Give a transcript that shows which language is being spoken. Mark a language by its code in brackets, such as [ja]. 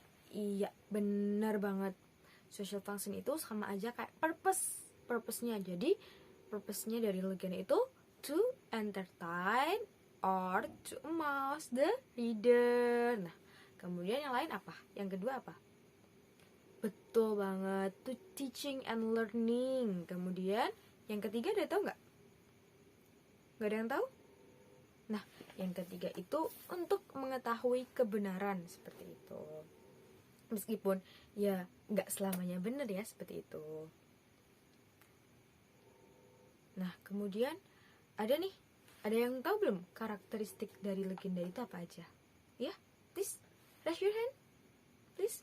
[id] Iya, benar banget. Social function itu sama aja kayak purpose-nya. Jadi, purpose-nya dari legenda itu [en] to entertain or to amuse the reader. [id] Nah, kemudian yang lain apa? Yang kedua apa? Betul banget, [en] to teaching and learning. [id] Kemudian, yang ketiga ada tahu nggak? Nggak ada yang tahu? Nah, yang ketiga itu untuk mengetahui kebenaran, seperti itu. Meskipun ya nggak selamanya benar ya, seperti itu. Nah, kemudian ada yang tahu belum karakteristik dari legenda itu apa aja? [en] Ya, please raise your hand, please.